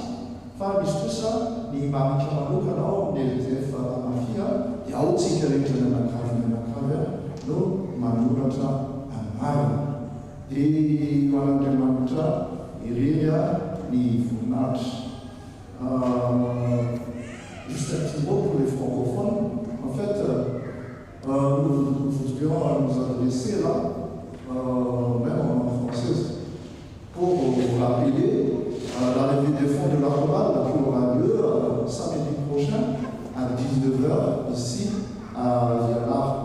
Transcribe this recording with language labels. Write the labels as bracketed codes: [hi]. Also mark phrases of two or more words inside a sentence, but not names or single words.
[mg] Fa misy kosa ny mamika manokana ao amin'ny LDF Fanafi dia ao tsika rehetra ny anakavy no manoratra anarana. Dia man'Andriamanitra irery ny voninahitra. [fr] Juste un petit mot pour les francophones. En fait, nous voudrions nous adresser là, même en langue française, pour vous rappeler la levée des fonds de la chorale qui aura lieu samedi prochain à 19h ici à Vianard.